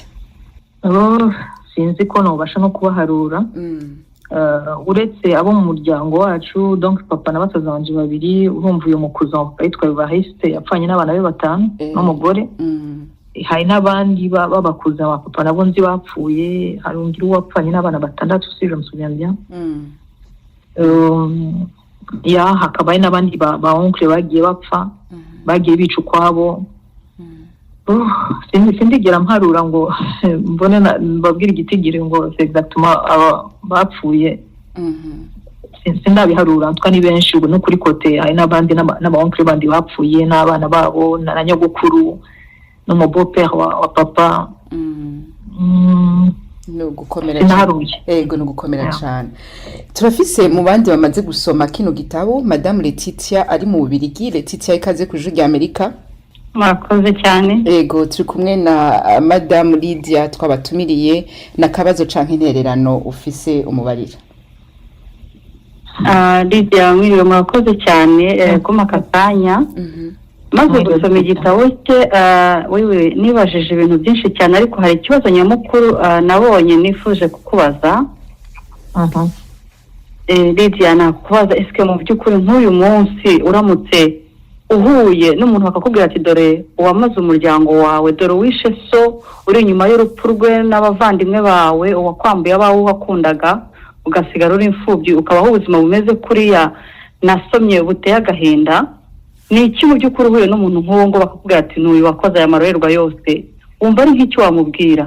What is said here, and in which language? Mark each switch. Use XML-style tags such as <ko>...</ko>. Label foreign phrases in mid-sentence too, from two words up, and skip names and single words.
<rn>Sinzi ko nobasha no kubaharura. Uretse abo mu muryango wacu, donc papa na basaza banje babiri, urumva uyu mukuza yitwa Evariste yapfanye n'abana be 5 n'umugore. Hari n'abandi babakuza ba papa nabo nzi bapfuye, hari ungira uwapfanye n'abana 6</rn> <fr>si je me souviens bien.</fr> <rn>Hakabaye n'abandi ba oncle bagiye bapfa, bagiye bica ukwabo. Sindigera mparura ngo mbone mbabwira igitigiri ngo exactement bapfuye. Sindabiharura, ntwa ni benshi, ubu no kuri kote hari n'abandi n'aba oncle bandi bapfuye, n'abana babo na nyogokuru no mu beau-père wa papa. No gukomera cyane. Ego no gukomera cyane. Turafise mu bandi bamaze gusoma kino gitabo Madame Letitia ari mu Bubiligi. Letitia ikaze ku Ijwi ry'Amerika. Murakoze cyane. Ego turi kumwe na Madame Lydia twabatumiriye, na kabazo canke intererano ufise umubarira. Lydia mwiriwe, murakoze cyane ko makatanya. Maze gusoma igitabo cye wewe nibajije ibintu byinshi cyane, ariko hari ikibazo nyamukuru nabonye nifuje kukubaza. Lydia, nakubaza eske mu by'ukuri nk'uyu munsi uramutse uhuye n'umuntu bakakubwira ati dore uwamaze umuryango wawe, dore wishe so, uri inyuma y'urupfu rwe n'abavandimwe bawe, uwakwambuye abawe wakundaga, ugasigara uri imfubyi, ukabaho ubuzima bumeze kuriya nasomye buteye agahinda, ni iki mu by'ukuri uhuye n'umuntu nk'uwo ngo bakakubwira ati n'uyu wakoze aya marorerwa yose, wumva ari nk'icyo wamubwira?</rn>